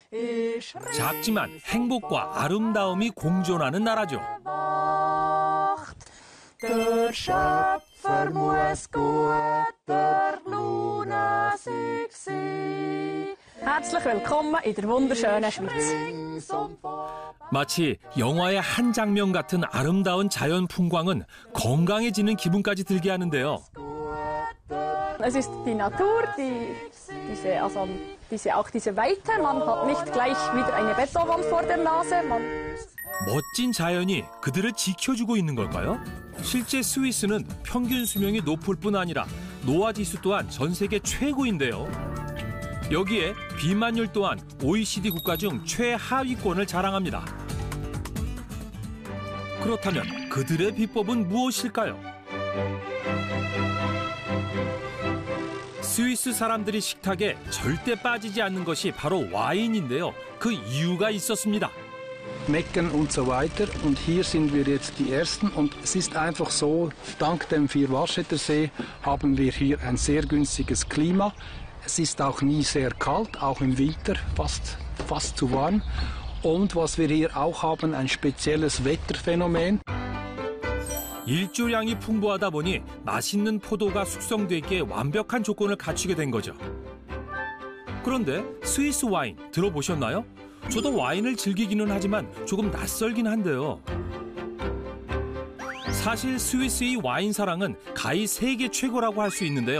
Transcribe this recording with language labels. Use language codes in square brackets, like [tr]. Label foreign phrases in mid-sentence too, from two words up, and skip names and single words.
[ko] 작지만 행복과 아름다움이 공존하는 나라죠. [de] Der Schöpfer muss guter Laune sein. Herzlich willkommen in der wunderschönen Schweiz. [ko] 마치 영화의 한 장면 같은 아름다운 자연 풍광은 건강해지는 기분까지 들게 하는데요. [de] Es ist die Natur, diese Weite. Man hat nicht gleich wieder eine Betonwand vor der Nase. [ko] 멋진 자연이 그들을 지켜주고 있는 걸까요? 실제 스위스는 평균 수명이 높을 뿐 아니라 노화 지수 또한 전 세계 최고인데요. 여기에 비만율 또한 OECD 국가 중 최하위권을 자랑합니다. 그렇다면 그들의 비법은 무엇일까요? 스위스 사람들이 식탁에 절대 빠지지 않는 것이 바로 와인인데요. 그 이유가 있었습니다. [de] Mecken und so weiter. Und hier sind wir jetzt die Ersten. Und es ist einfach so, dank dem Vierwaschettersee haben wir hier ein sehr günstiges Klima. Es ist auch nie sehr kalt, auch im Winter fast zu warm. Und was wir hier auch haben, ein spezielles Wetterphänomen. [ko] 일조량이 풍부하다 보니 맛있는 포도가 숙성되기에 완벽한 조건을 갖추게 된 거죠. 그런데 스위스 와인 들어보셨나요? 저도 와인을 즐기기는 하지만 조금 낯설긴 한데요. 사실 스위스의 와인 사랑은 가히 세계 최고라고 할 수 있는데요.